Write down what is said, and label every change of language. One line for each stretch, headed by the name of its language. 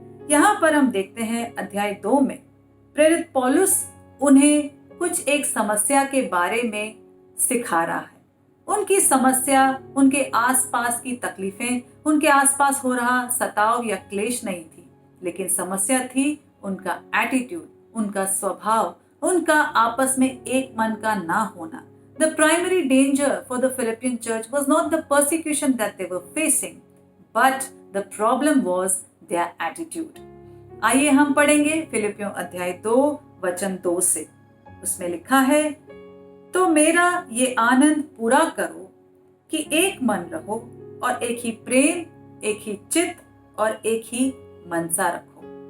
Hindi: यहाँ पर हम देखते हैं अध्याय 2 में प्रेरित पौलुस उन्हें कुछ एक समस्या के बारे में सिखा रहा है। उनकी समस्या उनके आसपास की तकलीफें, उनके आसपास हो रहा सताव या क्लेश नहीं थी, लेकिन समस्या थी उनका एटीट्यूड, उनका स्वभाव, उनका आपस में एक मन का ना होना।
English: The primary danger for the Philippian church was not the persecution that they were facing, but the problem was their attitude.
Hindi: आइए हम पढ़ेंगे फिलिपियों अध्याय 2 वचन 2 से। उसमें लिखा है, तो मेरा ये आनंद पूरा करो कि एक मन रहो और एक ही प्रेम, एक ही चित्त और एक ही मनसा रखो।